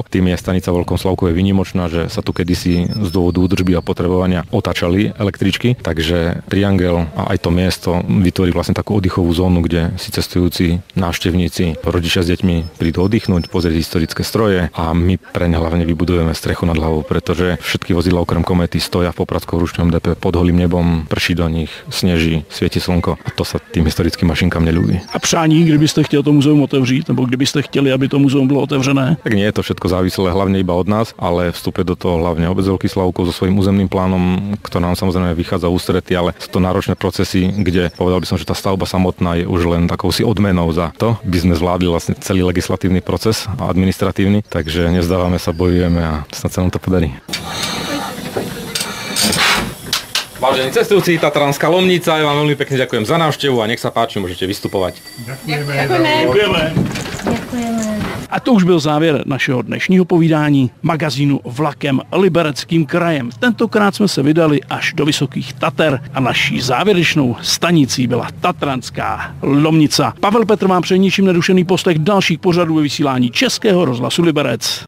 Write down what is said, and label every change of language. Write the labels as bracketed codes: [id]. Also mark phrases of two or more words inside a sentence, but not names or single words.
[sk] Tým je stanica v Veľkom Slavkove výnimočná, že sa tu kedysi z dôvodu údržby a potrebovania otáčali električky, takže triangel a aj to miesto vytvorí vlastne takú oddychovú zónu, kde si cestujúci návštevníci, rodičia s deťmi prídu oddychnúť, pozrieť historické stroje a my pre ne hlavne vybudujeme strechu nad hlavou, pretože všetky vozidlá okrem komety stoja v Popradskom rušňovom depe pod holým nebom, prší do nich, sneží, svieti slnko a to sa tým historickým mašinkám neľúbi. [cs] A přání, kdybyste chtěli to muzeum otevřít, nebo kdybyste chtěli, aby to muzeum bylo otevřené? [sk] Tak nie je to všetko závislé hlavne iba od nás, ale vstupuje do toho hlavne obec Veľký Slavkov so svojím územným plánom, ktorý nám samozrejme vychádza ústrety, ale sú to náročné procesy, kde povedal by som, že tá stavba samotná je už len takou si odmenou za to, by sme zvládli vlastne celý legislatívny proces a administratívny, takže nezdávame sa, bojujeme a snad sa nám to podarí. Vážení cestujúci, Tatranská Lomnica, ja vám veľmi pekne ďakujem za návštevu a nech sa páči, môžete vystupovať. Ďakujeme. Ďakujeme. [cs] A to už byl závěr našeho dnešního povídání magazínu Vlakem Libereckým krajem. Tentokrát jsme se vydali až do Vysokých Tater a naší závěrečnou stanicí byla Tatranská Lomnica. Pavel Petr vám přeje ničím nerušený poslech dalších pořadů ve vysílání Českého rozhlasu Liberec.